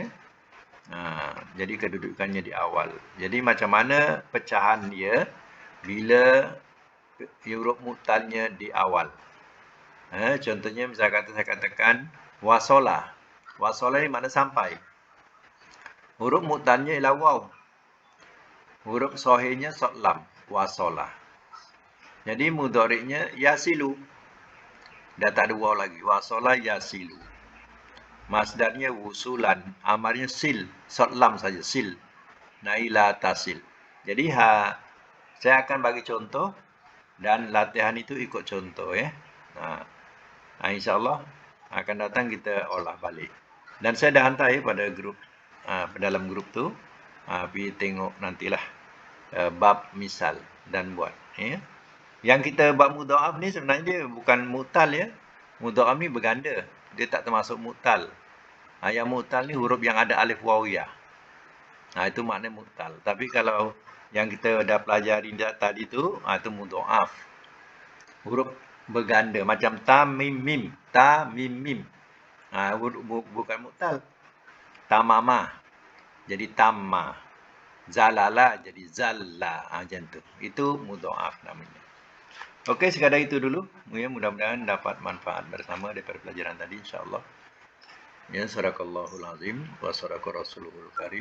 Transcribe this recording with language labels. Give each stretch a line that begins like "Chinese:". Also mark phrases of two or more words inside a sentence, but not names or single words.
Malay: Jadi kedudukannya di awal. Jadi macam mana pecahan dia bila huruf mu'talnya di awal. Contohnya misalnya saya katakan wasola. Wasola ni makna sampai. Huruf mu'talnya ialah waw. Huruf sahihnya sod lam. Wasola. Jadi mudhari'nya yasilu. Dah tak ada waw lagi.
Arabic: وصل يصل.
Malay: Masdarnya wusulan. Amarnya sil. Sod lam saja. Sil. Naila tasil. Jadi saya akan bagi contoh. Dan latihan itu ikut contoh ya. InsyaAllah akan datang kita olah balik. Dan saya dah hantar ya pada grup. Dalam grup tu. Pergi tengok nantilah. Bab misal. Dan buat. Ya. Yang kita bab mudha'af ni sebenarnya dia bukan mu'tal ya. Mudha'af ni berganda. Dia tak termasuk mu'tal. Yang mu'tal ni huruf yang ada alif waw ya. Itu makna mu'tal. Tapi kalau yang kita dah pelajari tadi tu, itu mudha'af. Huruf berganda macam ta mim mim. Ta mim mim. Bukan mu'tal. Tamama. Jadi tamma. Zalala jadi zalla. Macam tu. Itu mudha'af namanya. Okey, sekadar itu dulu. Ya, mudah-mudahan dapat manfaat bersama daripada pelajaran tadi, insya-Allah.
Arabic: Ya, صدق الله العظيم وصدق الرسول الكريم.